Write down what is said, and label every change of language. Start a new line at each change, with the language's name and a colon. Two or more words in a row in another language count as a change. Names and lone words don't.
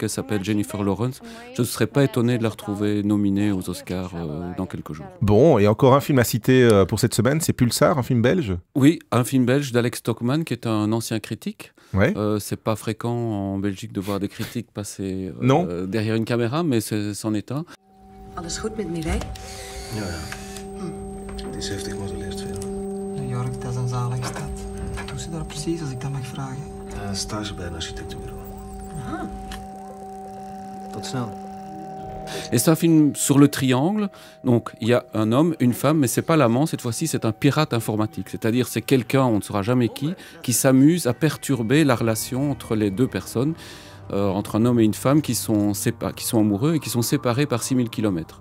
French: Elle s'appelle Jennifer Lawrence. Je ne serais pas étonné de la retrouver nominée aux Oscars dans quelques jours. Bon, et encore un film à citer pour cette semaine, c'est Pulsar, un film belge? Oui, un film belge d'Alex Stockman, qui est un ancien critique. Ouais. C'est pas fréquent en Belgique de voir des critiques passer derrière une caméra, mais c'en est un.
Dutch: Alles goed met Mireille? Ja. Het is heftig, maar ze leert veel. New York, dat is een zalige stad. Wat doet ze daar precies, als ik dat mag vragen? Stage bij een architectenbureau. Aha. Tot snel.
French: Et c'est un film sur le triangle. Donc il y a un homme, une femme, mais c'est pas l'amant. Cette fois-ci, c'est un pirate informatique. C'est-à-dire c'est quelqu'un, on ne saura jamais qui s'amuse à perturber la relation entre les deux personnes, entre un homme et une femme qui sont amoureux et qui sont séparés par 6000 km.